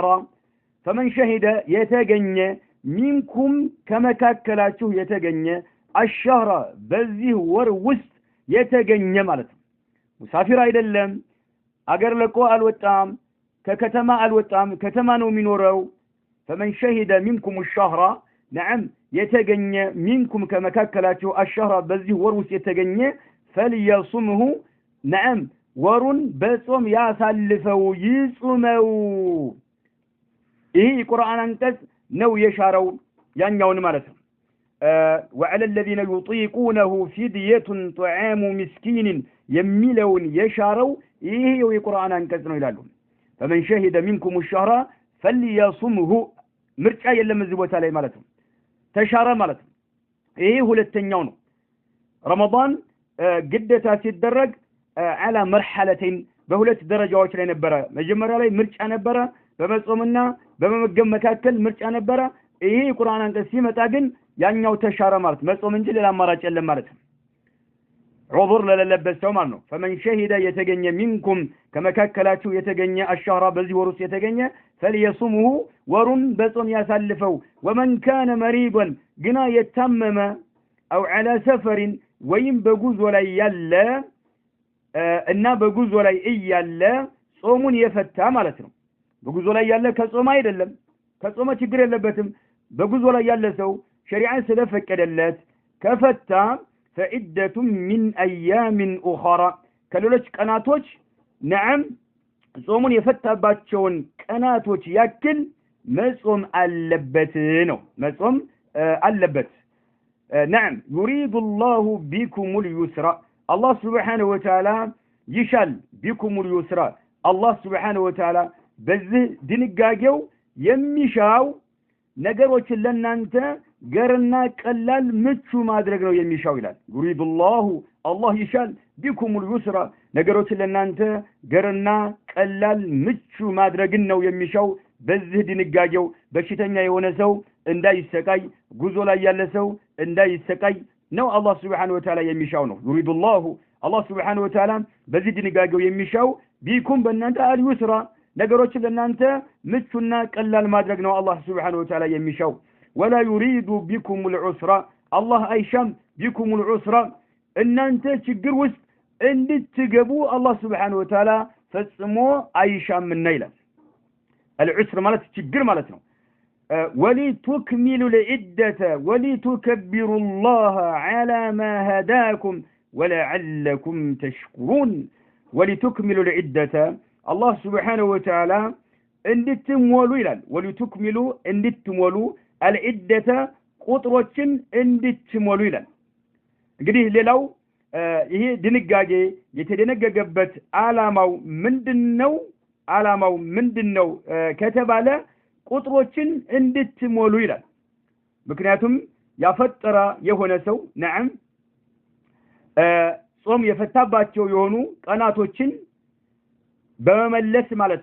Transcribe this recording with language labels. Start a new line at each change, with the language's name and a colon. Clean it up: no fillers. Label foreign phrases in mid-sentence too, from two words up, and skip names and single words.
Arabic: فمن شهد
Amharic: የተገኘ ሚንኩም ከመካከላችሁ የተገኘ الشهر በዚህ ወር ውስጥ የተገኘ ማለት ነው። ሙሳፊር አይደለም፣ አገር ለቆ አልወጣም፣ ከከተማ አልወጣም፣ ከተማ ነው የሚኖረው።
Arabic: فمن شهد منكم الشهر نعم
Amharic: የተገኘ ሚንኩም ከመካከላችሁ الشهر በዚህ ወር ውስጥ የተገኘ
Arabic: فليصمه نعم
Amharic: ወሩን በጾም ያሳልፈው ይጾመው። ይህ ቁርአን አንቀጽ ነው የሻረው ያኛውን ማለት ነው።
Arabic: وعلى الذين يطيقونه فدية طعام مسكين
Amharic: የሚለውን የሻረው ይህ የቁርአን አንቀጽ ነው ይላሉ።
Arabic: فمن شهد منكم الشهر فليصمه
Amharic: ምርጫ የለም እዚህ ቦታ ላይ ማለት ነው። ተሻረ ማለት ነው። ይሄ ሁለተኛው ነው። ረመዳን ግዴታ ሲደረግ
Arabic: على مرحلتين
Amharic: በሁለት ደረጃዎች ላይ ነበረ። መጀመሪያ ላይ ምርጫ ነበረ፣ በመጾምና በመመገብ መካከል ምርጫ ነበረ። ይሄ ቁርአን አንቀጽ ሲመጣ ግን ያኛው ተሻረ ማለት መጾም እንጂ ሌላ አማራጭ የለም ማለት ነው። ዑذር ለሌለበት ሰው ማለት ነው።
Arabic: فمن شهد
Amharic: የተገኘ ሚንኩም ከመካከላችሁ የተገኘ الشهر በዚህ ወር ውስጥ የተገኘ فليصمه ወሩን በጾም ያሳልፈው።
Arabic: ومن كان مريضا
Amharic: ግና የታመመ
Arabic: او على سفر
Amharic: ወይም በጉዞ ላይ ያለ እና በጉዞ ላይ እያለ ጾሙን የፈታ ማለት ነው። በጉዞ ላይ ያለ ከጾም አይደለም፣ ከጾም ችግር የለበትም። በጉዞ ላይ ያለ ሰው ሸሪዓ ስለፈቀደለት ከፈታ
Arabic: فعدة من أيام أخرى
Amharic: ከሌሎች ቀናቶች نعم ጾሙን የፈታባቸውን ቀናቶች ያክል መጾም አለበት ነው። መጾም አለበት።
Arabic: نعم يريد الله بكم اليسر الله سبحانه وتعالى
Amharic: يشال بكم اليسر الله سبحانه وتعالى በዚህ ድንጋጌው የሚሻው ነገሮችን ለናንተ ገርና ቀላል ምቹ ማድረግ ነው የሚሻው ይላል።
Arabic: يريد الله الله
Amharic: ይሻል
Arabic: بكم اليسر
Amharic: ነገሮችን ለናንተ ገርና ቀላል ምቹ ማድረግን ነው የሚሻው በዚህ ድንጋጌው። በሽተኛ የሆነ ሰው እንዳይሰቃይ፣ ጉዞ ላይ ያለ ሰው እንዳይሰቃይ ነው አላህ
Arabic: سبحانه وتعالى
Amharic: የሚሻው ነው።
Arabic: يريد الله الله سبحانه وتعالى
Amharic: በዚህ ድንጋጌው የሚሻው ቢኩም በእናንተ አልዩስራ ነገሮችን ለናንተ ምቹና ቀላል ማድረግ ነው አላህ
Arabic: سبحانه وتعالى
Amharic: የሚሻው።
Arabic: ولا يريد بكم العسر الله
Amharic: አይሻም
Arabic: بكم العسر
Amharic: እናንተ ችግር ውስጥ እንድትገቡ አላህ
Arabic: سبحانه وتعالى
Amharic: ፈጽሞ አይሻምና ይላል። العسر ማለት ችግር ማለት ነው።
Arabic: ولتكملوا العدة ولتكبروا الله على ما هداكم ولعلكم تشكرون ولتكملوا العدة الله سبحانه وتعالى
Amharic: እንድትሞሉ ይላል።
Arabic: ولتكملوا እንድትሞሉ العدة
Amharic: ቁጥሮችን እንድትሞሉ ይላል። እንግዲህ ሌላው ይሄ ድንጋጌ የተደነገገበት ዓላማው ምንድነው? ዓላማው ምንድነው ከተባለ ቁጥሮችን እንድትሞሉ ይላል። ምክንያቱም ያፈጠረ የሆነ ሰው ነዓም ጾም የፈታባቸው የሆኑ ቀናቶችን በመመለስ ማለት